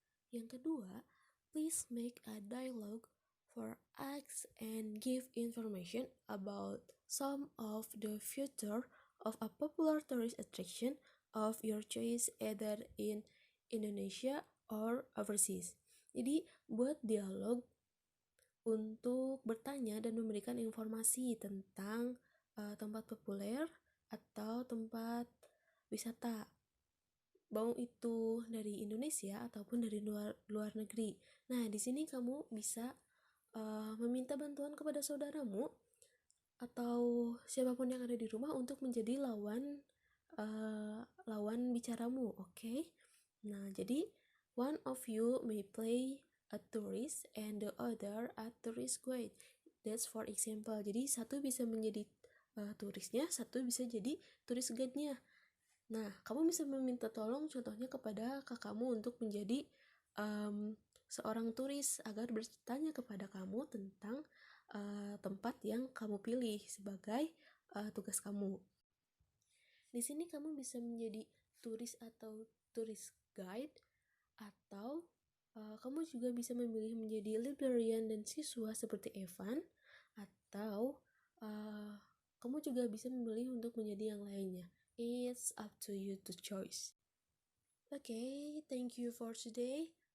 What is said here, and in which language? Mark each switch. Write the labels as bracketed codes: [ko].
[id] Yang kedua, [en] please make a dialogue for ask and give information about some of the features of a popular tourist attraction of your choice either in Indonesia or overseas. [id] Jadi buat dialog untuk bertanya dan memberikan informasi tentang tempat populer atau tempat wisata, mau itu dari Indonesia ataupun dari luar negeri. Nah, di sini kamu bisa meminta bantuan kepada saudaramu atau siapapun yang ada di rumah untuk menjadi lawan bicaramu, oke? Nah, jadi [en] one of you may play a tourist and the other a tourist guide. That's for example. [id] Jadi satu bisa menjadi turisnya, satu bisa jadi tourist guide-nya. Nah, kamu bisa meminta tolong contohnya kepada kakakmu untuk menjadi seorang turis agar bertanya kepada kamu tentang tempat yang kamu pilih sebagai tugas kamu. Di sini kamu bisa menjadi turis atau turis guide, atau kamu juga bisa memilih menjadi librarian dan siswa seperti Evan, atau kamu juga bisa memilih untuk menjadi yang lainnya. [en] It's up to you to choice. Okay, thank you for today.